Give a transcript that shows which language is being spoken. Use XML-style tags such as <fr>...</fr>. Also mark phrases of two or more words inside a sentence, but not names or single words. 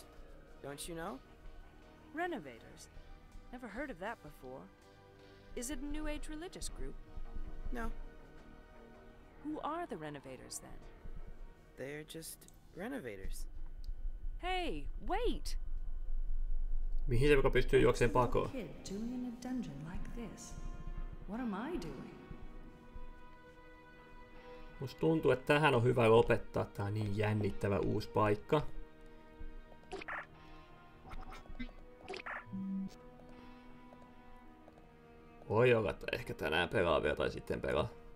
<en>Don't you know? Renovators? Never heard of that before. Is it a New Age religious group? No. Who are the renovators, then? They're just renovators. Hey, wait!</en> <fi>Mihin se joka pystyy juokseen pakoon?</fi> <en>Kid doing in a dungeon like this? What am I doing?</en> <fi>Musta tuntuu, että tähän on hyvä lopettaa. Tää on niin jännittävä uusi paikka. Voi olla, että ehkä tänään pelaa vielä tai sitten pelaa.</fi>